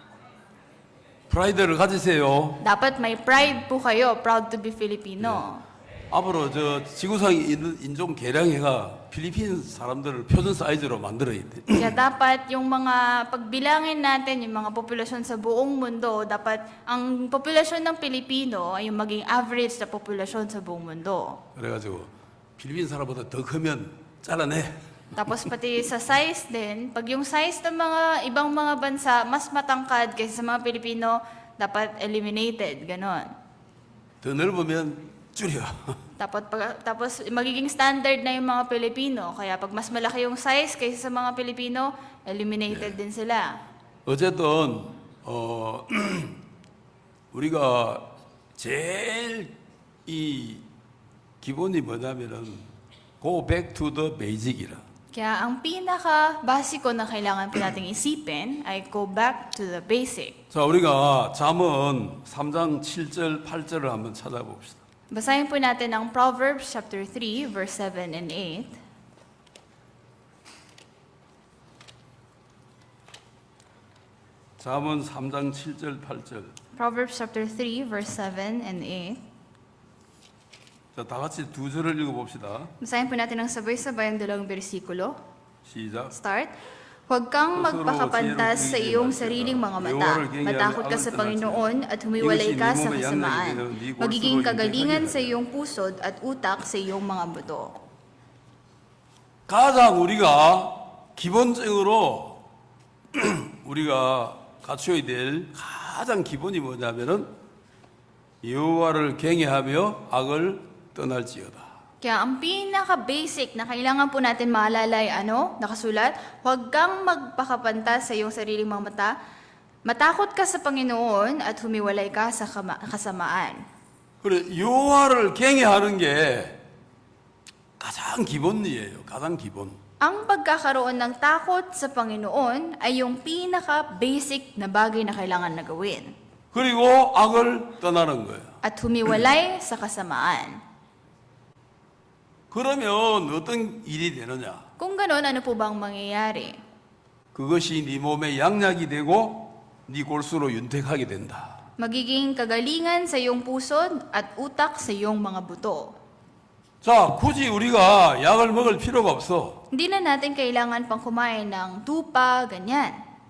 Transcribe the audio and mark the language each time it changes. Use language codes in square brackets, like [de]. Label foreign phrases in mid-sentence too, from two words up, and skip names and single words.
[ko] 프라이드를 가지세요. [tl] Dapat may pride po kayo, [en] proud to be Filipino. [ko] 앞으로 저 지구상에 있는 인종 개량회가 필리핀 사람들을 표준 사이즈로 만들어야 돼. [tl] Kaya dapat yung mga pagbilangin natin, yung mga populasyon sa buong mundo, dapat ang populasyon ng Pilipino ay yung maging average na populasyon sa buong mundo. [ko] 그래가지고 필리핀 사람보다 더 크면 잘라내. [tl] Tapos pati sa size din, pag yung size ng mga ibang mga bansa mas matangkad kaysa sa mga Pilipino, dapat eliminated, ganon. [ko] 더 넓으면 줄여. [tl] Tapos magiging standard na yung mga Pilipino, kaya pag mas malaki yung size kaysa sa mga Pilipino, eliminated din sila. [ko] 어쨌든 우리가 제일 이 기본이 뭐냐면은 [en] go back to the basic [ko] 이라. [tl] Kaya ang pinaka-basiko na kailangan po nating isipin ay [en] go back to the basic. [ko] 자, 우리가 잠언 3장 7절 8절을 한번 찾아봅시다. [tl] Basahin po natin ang Proverbs [en] chapter 3, verse 7 and 8. [ko] 잠언 3장 7절 8절. [en] Proverbs chapter 3, verse 7 and 8. [ko] 자, 다 같이 두 절을 읽어봅시다. [tl] Basahin po natin ang sabay-sabay ang dalawang bersikulo. [ko] 시작. [en] Start. [tl] Huwag kang magpakapantas sa iyong sariling mga mata. Matakot ka sa Panginoon at humiwalay ka sa kasamaan. Magiging kagalingan sa iyong pusod at utak sa iyong mga buto. [ko] 가장 우리가 기본적으로 우리가 갖춰야 될 가장 기본이 뭐냐면은 여호와를 경외하며 악을 떠날지어다. [tl] Kaya ang pinaka-basic na kailangan po natin maalala ay nakasulat, huwag kang magpakapantas sa iyong sariling mga mata, matakot ka sa Panginoon at humiwalay ka sa kasamaan. [ko] 그래 여호와를 경외하는 게 가장 기본이에요. 가장 기본. [tl] Ang pagkakaroon ng takot sa Panginoon ay yung pinaka-basic na bagay na kailangan na gawin. [ko] 그리고 악을 떠나는 거예요. [tl] At humiwalay sa kasamaan. [ko] 그러면 어떤 일이 되느냐? [tl] Kung ganon, ano po bang mangyayari? [ko] 그것이 네 몸에 양약이 되고 네 골수로 윤택하게 된다. [tl] Magiging kagalingan sa iyong puso at utak sa iyong mga buto. [ko] 자, 굳이 우리가 약을 먹을 필요가 없어. [tl] Hindi na natin kailangan pang kumain ng tupa, ganyan.